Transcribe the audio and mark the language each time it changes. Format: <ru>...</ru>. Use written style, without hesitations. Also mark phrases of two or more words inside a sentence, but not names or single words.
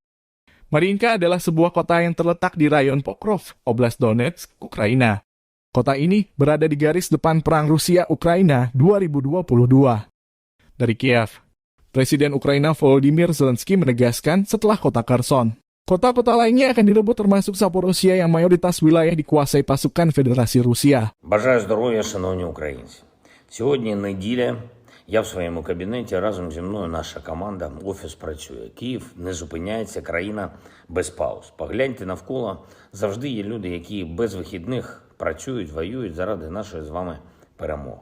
<id>Marinka adalah sebuah kota yang terletak di rayon Pokrov, Oblast Donetsk, Ukraina. Kota ini berada di garis depan Perang Rusia-Ukraina 2022. Dari Kiev, Presiden Ukraina Volodymyr Zelensky menegaskan setelah kota Kherson, kota-kota lainnya akan direbut termasuk Zaporozhye yang mayoritas wilayah dikuasai pasukan</id> <uk>Федерації Росія. Бажаю здоров'я, шановні українці. Сьогодні неділя. Я в своєму кабінеті, разом зі мною наша команда, офіс працює. Київ не зупиняється, країна без пауз. Погляньте навколо, завжди є люди, які без вихідних працюють, воюють заради нашої з вами перемоги.</uk>